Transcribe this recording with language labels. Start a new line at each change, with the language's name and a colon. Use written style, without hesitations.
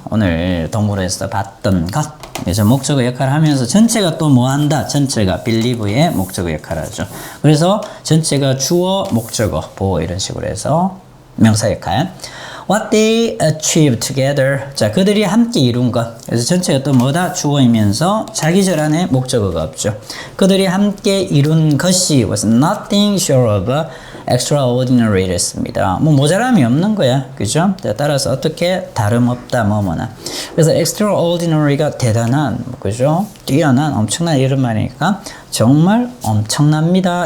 Korean: 오늘 동물원에서 봤던 것. 그래서 목적어 역할을 하면서 전체가 또 뭐 한다? 전체가 believe의 목적어 역할을 하죠. 그래서 전체가 주어, 목적어, 보어 이런 식으로 해서 명사 역할.
English: What they achieved together.
Korean: 자, 그들이 함께 이룬 것. 그래서 전체가 또 뭐다? 주어이면서 자기절 안에 목적어가 없죠. 그들이 함께 이룬 것이
English: was nothing short of extraordinary
Korean: 랬습니다. 뭐 모자람이 없는 거야. 그죠? 따라서 어떻게 다름없다 뭐뭐나. 그래서 extraordinary가 대단한, 그죠? 뛰어난, 엄청난 이런 말이니까 정말 엄청납니다.